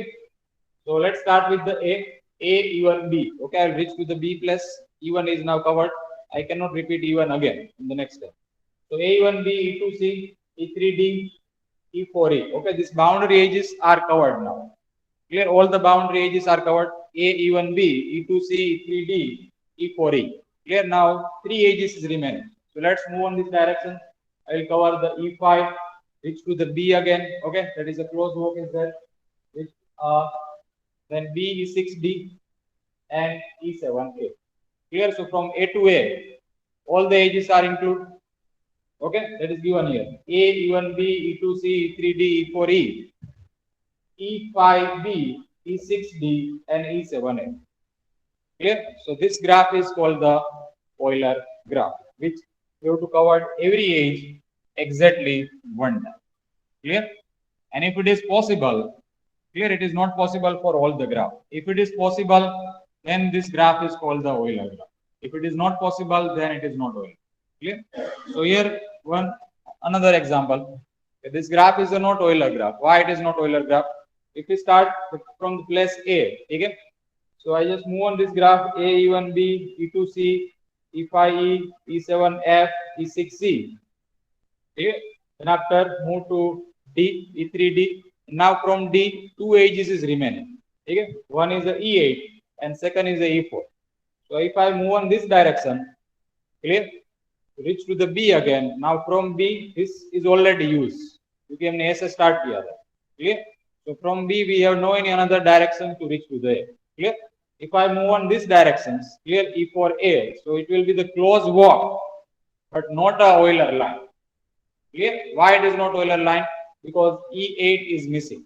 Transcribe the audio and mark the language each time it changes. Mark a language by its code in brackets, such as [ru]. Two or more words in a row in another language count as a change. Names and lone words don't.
[en] So let's start with the A E1 B. Okay, I'll reach to the B plus. E1 is now covered. I cannot repeat E1 again in the next step. So A1B, E2C, E3D, E4E. Okay, these boundary edges are covered now. Clear? All the boundary edges are covered. A, E1B, E2C, E3D, E4E. Clear? Now 3 edges is remaining. So let's move on this direction. I will cover the E5, reach to the B again. Okay, that is a close walk is there. Which, then B is 6D and E7A. Clear? So from A to A, all the edges are included. Okay, that is given here. A, E1B, E2C, E3D, E4E, E5B, E6D, and E7A. Clear? So this graph is called the Euler graph, which you have to cover every edge exactly one time. Clear? And if it is possible, clear, it is not possible for all the graph. If it is possible, then this graph is called the Euler graph. If it is not possible, then it is not Euler. Clear? So here another example. This graph is a not Euler graph. Why it is not Euler graph? If we start from the place A, okay? So I just move on this graph A, E1B, E2C, E5E, E7F, E6C. Okay? Then after move to D, E3D. Now from D, 2 edges is remaining. Okay? One is the E8 and second is the E4. So if I move on this direction, clear? Reach to the B again. Now from B, this is already used. You can [hi] ऐसे start किया था. [en] Clear? So from B, we have no any another direction to reach to the A. Clear? If I move on this directions, clear E4A, so it will be the close walk, but not a Euler line. Clear? Why it is not Euler line? Because E8 is missing.